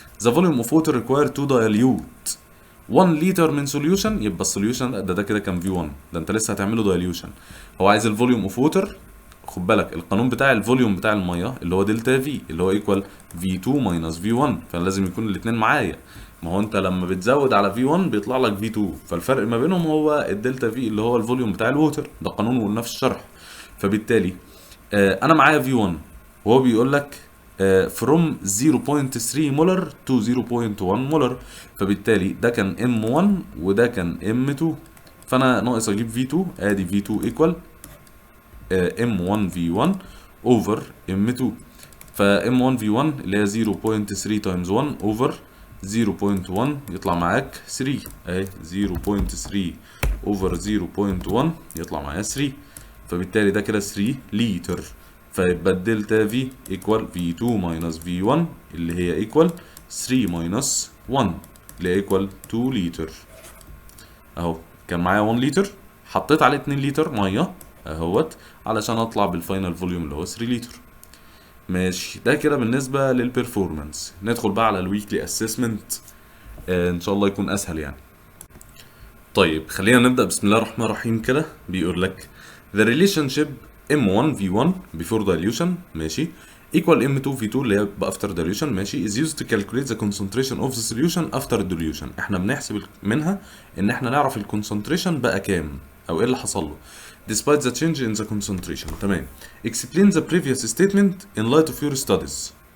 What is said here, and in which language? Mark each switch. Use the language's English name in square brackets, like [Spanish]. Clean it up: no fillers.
[English] The volume of water required to dilute 1 [Arabic] لتر من سوليوشن. يبقى السوليوشن ده كده كان V1، ده انت لسه هتعمله دايليوشن. هو عايز الفوليوم اوف ووتر. خد بالك القانون بتاع الفوليوم بتاع الميه اللي هو دلتا في اللي هو ايكوال V2 ماينس V1، فلازم يكون الاثنين معايا. ما هو انت لما بتزود على V1 بيطلع لك V2، فالفرق ما بينهم هو الدلتا في اللي هو الفوليوم بتاع الووتر. ده قانون وقلناه في الشرح. فبالتالي انا معايا V1 وهو بيقول لك from 0.3 مولر to 0.1 مولر، فبالتالي ده كان M1 وده كان M2. فانا ناقص اجيب V2. ادي V2 equal M1 V1 over M2. ف M1 V1 اللي هي 0.3 times 1 over 0.1 يطلع معاك 3 اهي. 0.3 over 0.1 يطلع معايا 3. فبالتالي ده كده 3 لتر. فيبقى الدلتا في ايكوال V2 ماينس V1 اللي هي ايكوال 3 ماينس 1 اللي هي ايكوال 2 لتر. اهو كان معايا 1 لتر حطيت عليه 2 لتر ميه اهوت علشان اطلع بالفاينل فوليوم اللي هو 3 لتر. ماشي، ده كده بالنسبه للبرفورمانس. ندخل بقى على الويكلي اسسمنت. ان شاء الله يكون اسهل يعني. طيب خلينا نبدا بسم الله الرحمن الرحيم. كده بيقول لك [English] the relationship M1 V1 before dilution ماشي equal M2 V2 [Arabic] اللي هي [English] after dilution ماشي is used to calculate the concentration of the solution after dilution. [Arabic] احنا بنحسب منها ان احنا نعرف الكونسنتريشن بقى كام او ايه اللي حصل له [English] despite the change in the concentration. [Arabic] تمام. [English] explain the previous statement in light of your studies.